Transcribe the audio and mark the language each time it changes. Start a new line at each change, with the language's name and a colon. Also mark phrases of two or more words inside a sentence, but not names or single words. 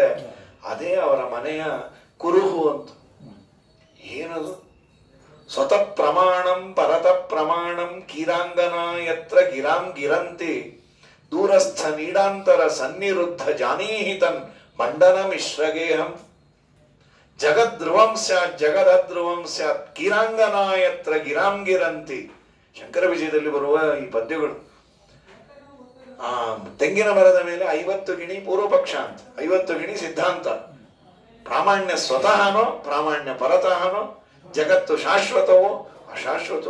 Kannada: ಅದೇ ಅವರ ಮನೆಯ ಕುರುಹು ಅಂತ. ಏನದು?
Sanskrit: ಸ್ವತಃ ಪ್ರಮಾಣಂ ಪರತ ಪ್ರಮಾಣಂ ಕೀರಾಂಗನ ಯತ್ರ ಗಿರಾಂ ಗಿರಂತಿ ದೂರಸ್ಥ ನೀಡಾಂತರ ಸನ್ನಿರುದ್ಧ ಜಾನೀಹಿತನ್ ಮಂಡನ ಮಿಶ್ರಗೇಹಂ ಜಗದ್ಧ್ರುವಂ ಸ್ಯಾತ್ ಜಗದಧ್ರುವಂ ಸ್ಯಾತ್ ಕೀರಾಂಗನ ಯತ್ರ ಗಿರಾಂ ಗಿರಂತಿ.
Kannada: ಶಂಕರ ವಿಜಯದಲ್ಲಿ ಬರುವ ಈ ಪದ್ಯಗಳು. ತೆಂಗಿನ ಮರದ ಮೇಲೆ 50 ಗಿಣಿ ಪೂರ್ವಪಕ್ಷ ಅಂತ, 50 ಗಿಣಿ ಸಿದ್ಧಾಂತ. ಪ್ರಾಮಾಣ್ಯ ಸ್ವತಃನೋ ಪ್ರಾಮಾಣ್ಯ ಪರತಃನೋ, ಜಗತ್ತು ಶಾಶ್ವತವೋ ಅಶಾಶ್ವತವೋ.